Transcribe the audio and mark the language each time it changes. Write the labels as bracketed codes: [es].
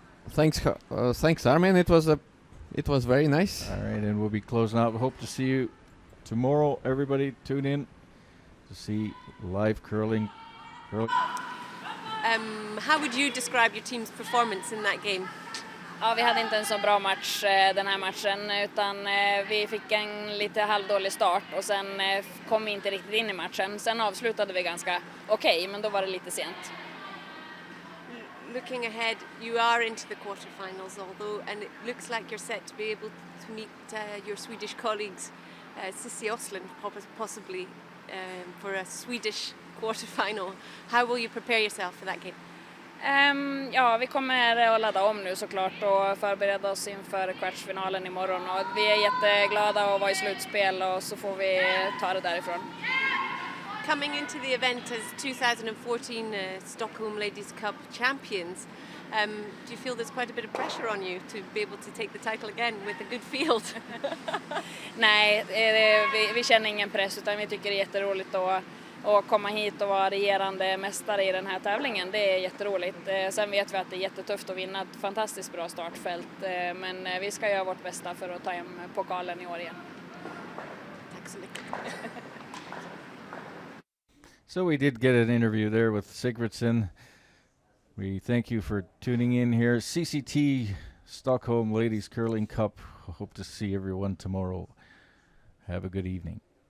[en] Thanks, Armin. It was very nice. All right, and we'll be closing out. We hope to see you tomorrow. Everybody, tune in to see live curling. How would you describe your team's performance in that game? [sv] Ja, vi hade inte en så bra match den här matchen, utan vi fick en lite halvdålig start och sen kom vi inte riktigt in i matchen. Sen avslutade vi ganska okej, men då var det lite sent. [en] Looking ahead, you are into the quarterfinals, and it looks like you're set to be able to meet your Swedish colleagues, SWE, possibly for a Swedish quarterfinal. How will you prepare yourself for that game? [sv] Vi kommer att ladda om nu såklart och förbereda oss inför kvartsfinalen imorgon. Och vi är jätteglada att vara i slutspel och så får vi ta det därifrån. [en] Coming into the event as 2014 Stockholm Ladies Cup champions, do you feel there's quite a bit of pressure on you to be able to take the title again with a good field? [sv] Nej, vi känner ingen press, utan vi tycker det är jätteroligt att komma hit och vara regerande mästare i den här tävlingen. Det är jätteroligt. Sen vet vi att det är jättetufft att vinna ett fantastiskt bra startfält, men vi ska göra vårt bästa för att ta hem pokalen i år igen. Tack så mycket. [en] So we did get an interview there with SIGFRIDSSON. We thank you for tuning in here. CCT Stockholm Ladies Curling Cup. Hope to see everyone tomorrow. Have a good evening.